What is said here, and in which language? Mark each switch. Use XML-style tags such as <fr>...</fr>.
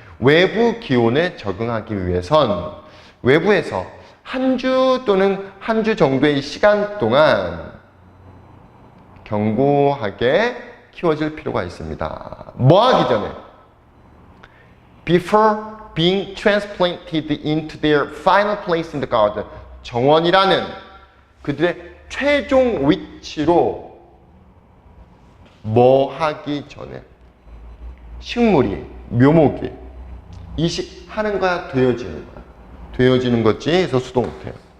<ko>외부 기온에 적응하기 위해선 외부에서 한 주 또는 한 주 정도의 시간 동안 견고하게 키워질 필요가 있습니다. 뭐 하기 전에?</ko> <en>Before being transplanted into their final place in the garden.</en> <ko>정원이라는 그들의 최종 위치로 뭐 하기 전에? 식물이, 묘목이 이식하는 거야, 되어지는 거야? 되어지는 거지. 그래서 수동태.</ko>